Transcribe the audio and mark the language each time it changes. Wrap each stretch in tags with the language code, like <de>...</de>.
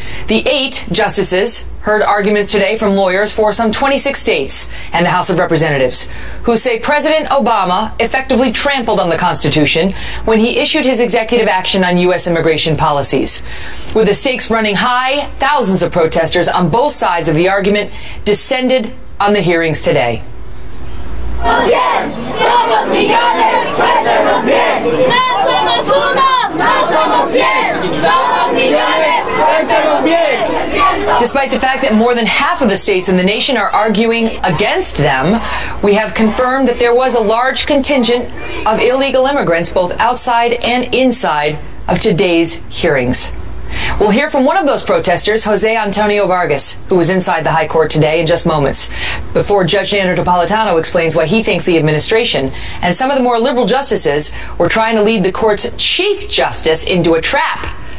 <en>The 8 justices heard arguments today from lawyers for some 26 states and the House of Representatives, who say President Obama effectively trampled on the Constitution when he issued his executive action on U.S. immigration policies. With the stakes running high, thousands of protesters on both sides of the argument descended on the hearings today.</en> <es>Somos millones, cuéntanos bien. No somos uno, no somos 100. Somos millones, cuéntanos bien.</es> <en>Despite the fact that more than half of the states in the nation are arguing against them, we have confirmed that there was a large contingent of illegal immigrants both outside and inside of today's hearings. We'll hear from one of those protesters, Jose Antonio Vargas, who was inside the high court today in just moments, before Judge Sandro Napolitano explains why he thinks the administration and some of the more liberal justices were trying to lead the court's chief justice into a trap.</en>